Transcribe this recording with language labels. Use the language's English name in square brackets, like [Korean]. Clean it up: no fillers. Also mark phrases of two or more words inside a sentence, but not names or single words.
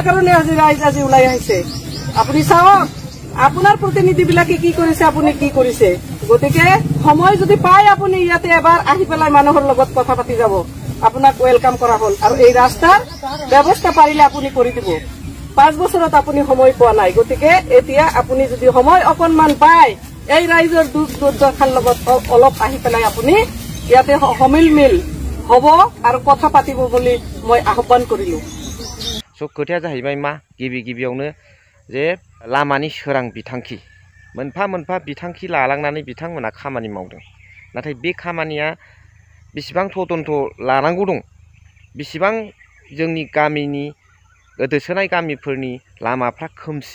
[Assamese] কাৰণে আজি ৰাইজ আজি ওলাই আহিছে আপুনি চাওক আপোনাৰ প্ৰতিনিধিবিলাকে কি কৰিছে আপুনি কি কৰিছে গতিকে সময় যদি পায় আপুনি ইয়াতে এবাৰ আহি পেলাই মানুহৰ লগত কথা পাতি যাব আপোনাক ওয়েলকাম কৰা হ'ল আৰু এই ৰাস্তাৰ ব্যৱস্থা পাৰিলে আপুনি কৰি দিব 5 বছৰত আপুনি সময় পোৱা নাই গতিকে এতিয়া আপুনি যদি সময় অকনমান পায় এই ৰাইজৰ দুৰ্দশাৰ লগত অলপ আহি পেলাই আপুনি ইয়াতে সমিল হ'ব আৰু কথা পাতিব বুলি মই আহ্বান কৰিলো [Bodo] खोथाया जाहैबाय मा गिबियावनो जे लामानि सोरां बिथांखि मोनफा बिथांखि लालांनानै बिथांमोना खामानि मावदों नाथाय बे खामानिया बेसेबां तदन्त लानांगौ दं बेसेबां जोंनि गामिनि गोदोसोनाय गामिफोरनि लामाफ्रा खोमसि